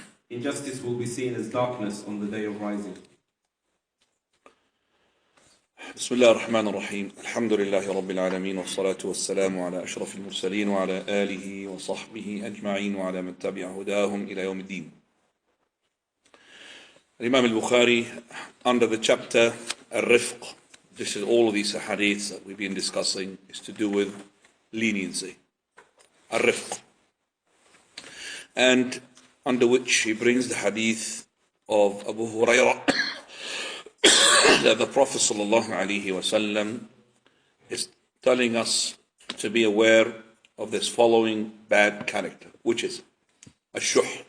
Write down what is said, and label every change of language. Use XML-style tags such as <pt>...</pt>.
<en>Injustice will be seen as darkness on the day of rising.</en> <ar>بسم الله الرحمن الرحيم الحمد لله رب العالمين والصلاة والسلام على أشرف المرسلين وعلى آله وصحبه أجمعين وعلى من تبع هداهم إلى يوم الدين.</ar> <en>Imam Al-Bukhari, under the chapter Al-Rifq, this is all of these hadiths that we've been discussing, is to do with leniency, Al-Rifq, and under which he brings the hadith of Abu Hurairah that the Prophet ﷺ is telling us to be aware of this following bad character, which is Ash-Shuh.</en>